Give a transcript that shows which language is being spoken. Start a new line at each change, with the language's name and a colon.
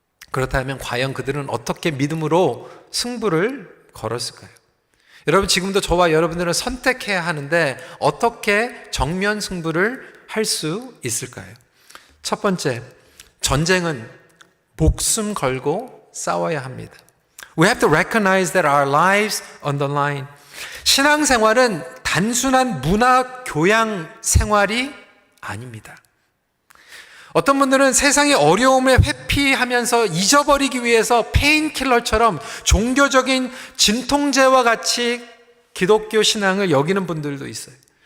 Korean: 그렇다면 과연 그들은 어떻게 믿음으로 승부를 걸었을까요? 여러분 지금도 저와 여러분들은 선택해야 하는데 어떻게 정면 승부를 할 수 있을까요? 첫 번째, 전쟁은 목숨 걸고 싸워야 합니다.
English: We have to recognize that our lives on the line.
Korean: 신앙생활은 단순한 문화 교양 생활이 아닙니다. 어떤 분들은 세상의 어려움을 회피하면서 잊어버리기 위해서 페인킬러처럼 종교적인 진통제와 같이 기독교 신앙을 여기는 분들도 있어요.